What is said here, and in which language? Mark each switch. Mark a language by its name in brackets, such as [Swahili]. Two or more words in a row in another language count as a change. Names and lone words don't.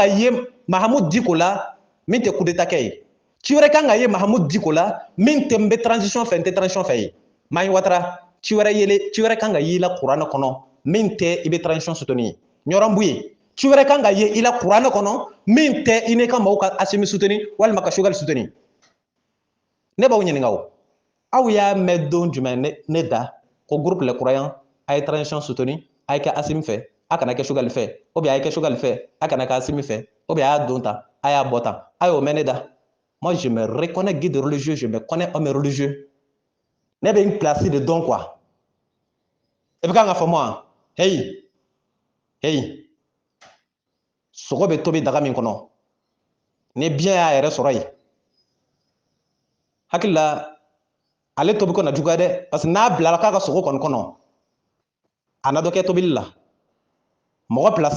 [Bambara] Ci wɛrɛ kan ka ye Mahamoud Diko la min tɛ [French] coup d'état [Bambara] kɛ ye ci wɛrɛ kan ka ye Mahamudu Diko la min tɛ n bɛ transition fɛ n tɛ transition fɛ ye Mahi Watara ci wɛrɛ kan ka ye i la kuranɛ kɔnɔ min tɛ i bɛ [French] transition soutenir [Bambara] ye Ɲɔrɔn Buye ci wɛrɛ kan ka ye i la kuranɛ kɔnɔ min tɛ i n'i ka maaw ka Asimi soutenir walima ka Choguel soutenir ne b'aw ɲininka o aw y'a mɛn don jumɛn ne da ko [French] groupe les croyants [Bambara] a ye [French] transition soutenir [Bambara] a ye kɛ Asimi fɛ a kana kɛ Choguel fɛ [French] ou bien [Bambara] a ye kɛ Choguel fɛ a kana kɛ Asimi fɛ [French] ou bien [Bambara] a y'a don tan a y'a bɔ tan a y'o mɛn ne da [French] moi je me reconnais guide religieux je me connais homme religieux [Bambara] ne bɛ n place de dɔn quoi i bɛ kan ka faamu wa hey sogo bɛ tobi daga min kɔnɔ ni biyɛn y'a yɛrɛ sɔrɔ yen hakili la ale tobi ko na juguya dɛ [French] parce que [Bambara] n'a bilara k'a ka sogo kɔni kɔnɔ a na dɔ kɛ tobili la mɔgɔ